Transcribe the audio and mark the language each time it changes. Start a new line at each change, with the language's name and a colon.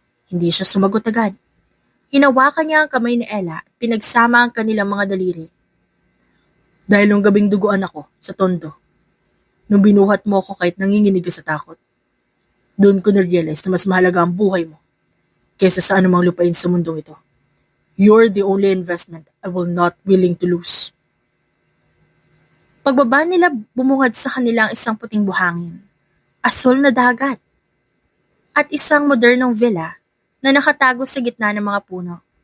Filipino: Hindi siya sumagot agad. Hinawakan niya ang kamay ni Ella at pinagsama ang kanilang mga daliri. Dahil nung gabing duguan ako sa tondo, nung binuhat mo ako kahit nanginginig ka sa takot, doon ko na-realize na mas mahalaga ang buhay mo kaysa sa anumang lupain sa mundong ito.
English: You're the only investment I will not willing to lose.
Filipino: Pagbaba nila, bumungad sa kanilang isang puting buhangin, asol na dagat, at isang modernong villa na nakatago sa gitna ng mga puno.